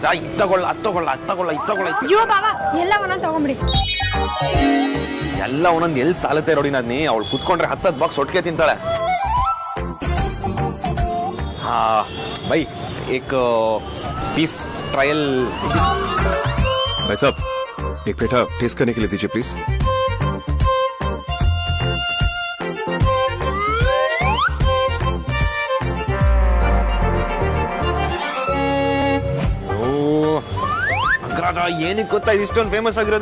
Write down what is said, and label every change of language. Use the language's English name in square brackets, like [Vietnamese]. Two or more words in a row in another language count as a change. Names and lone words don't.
[Kannada] ಇದು ತಗೊಳ್ಳ, ಅದು ತಗೊಳ್ಳ, ಅದು ತಗೊಳ್ಳ, ಇದು ತಗೊಳ್ಳ. ಅಯ್ಯೋ ಬಾಬಾ, ಎಲ್ಲ ಒಂದೊಂದು ತಗೊಂಬಿಡಿ. ಎಲ್ಲ ಒಂದೊಂದು ಎಲ್ಲಿ ಸಾಲತ್ತೆ ನೋಡಿ. ನಾದ್ನಿ ಅವಳು ಕುತ್ಕೊಂಡ್ರೆ 10 ಬಾಕ್ಸ್ ಒಟ್ಟಿಗೆ ತಿಂತಾಳೆ. [Hindi] हाँ भाई, एक [English] piece trial. [Hindi] भाई साहब, एक पेठा टेस्ट करने के लिए दीजिए प्लीज. [Kannada] ಅಗ್ರಜ ಏನಕ್ಕೆ ಗೊತ್ತಾ ಇದಿಷ್ಟೊಂದು ಫೇಮಸ್ ಆಗಿರೋದು?